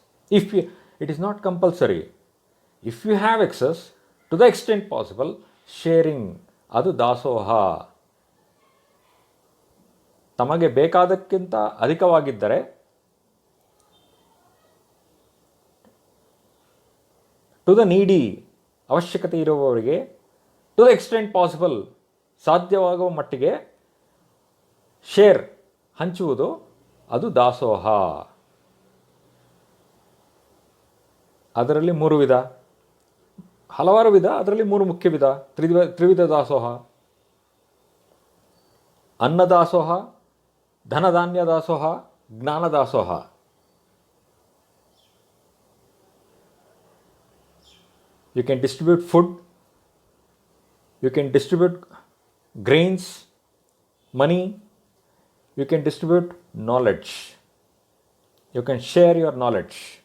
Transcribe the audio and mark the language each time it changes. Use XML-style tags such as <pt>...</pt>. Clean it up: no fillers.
<en>It is not compulsory. If you have excess, to the extent possible, sharing,</en> <kn>ಅದು ದಾಸೋಹ. ತಮಗೆ ಬೇಕಾದಕ್ಕಿಂತ ಅಧಿಕವಾಗಿದ್ದರೆ to the ನೀಡಿ, ಅವಶ್ಯಕತೆ ಇರುವವರಿಗೆ,</kn> <en>to the extent possible,</en> <kn>ಸಾಧ್ಯವಾಗುವ ಮಟ್ಟಿಗೆ ಶೇರ್, ಹಂಚುವುದು, ಅದು ದಾಸೋಹ. ಅದರಲ್ಲಿ 3 ವಿಧ, ಹಲವಾರು ವಿಧ, ಅದರಲ್ಲಿ 3 ಮುಖ್ಯ ವಿಧ. ತ್ರಿವಿಧ ದಾಸೋಹ: ಅನ್ನದಾಸೋಹ, ಧನಧಾನ್ಯ ದಾಸೋಹ, ಜ್ಞಾನ ದಾಸೋಹ.</kn> <en>You can distribute food, you can distribute grains, money, you can distribute knowledge, you can share your knowledge.</en>